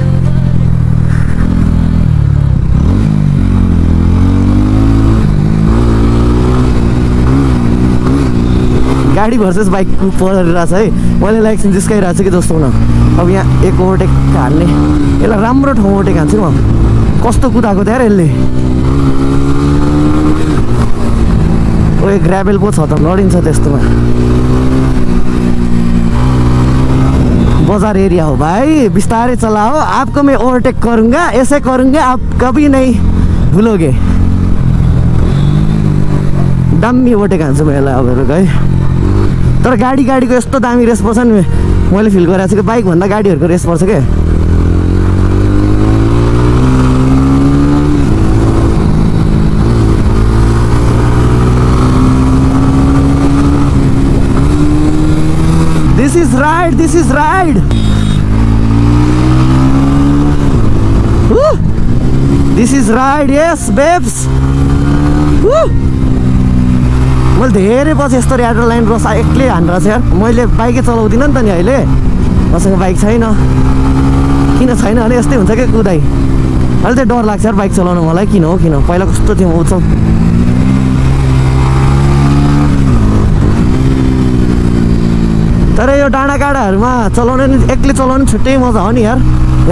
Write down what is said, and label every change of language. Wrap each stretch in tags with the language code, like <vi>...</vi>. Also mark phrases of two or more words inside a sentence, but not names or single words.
<ne>गाडी भर्सेस बाइक परिरहेछ है मैले लाइक जिस्काइरहेको छु कि जस्तो हुन अब यहाँ एक ओभरटेक हान्ने यसलाई राम्रो ठाउँ ओभरटेक हान्छु म कस्तो कुदाएको थियो यसले ओए ग्राभेल पो छ त लडिन्छ त्यस्तोमा बजार एरिया हो भाई बिस्तारै चलाओ</ne> <hi>आपको मैं ओवरटेक करूँगा ऐसे करूँगा आप कभी नहीं भूलोगे</hi> <ne>दामी ओभरटेक हान्छु म यसलाई अब है तर गाडीको यस्तो दामी रेस पर्छ नि मैले फिल गरेको छु कि बाइकभन्दा गाडीहरूको रेस पर्छ क्या</ne> <en>This is ride. Woo! This is ride, yes, babes. Woo!</en> <ne>मैले धेरै पछि यस्तो</ne> <en>adrenaline rush</en> <ne>एक्लै हानिरहेको छ यार मैले बाइकै चलाउँदिनँ नि त नि अहिले मसँग बाइक छैन किन छैन भने यस्तै हुन्छ क्या कुदाइ अहिले चाहिँ डर लाग्छ यार बाइक चलाउनु मलाई किन हो किन पहिला कस्तो थियो उत्सव तर यो डाँडा काँडाहरूमा चलाउने नि एक्लै चलाउनु छुट्टै मजा हो नि यार हेर</ne>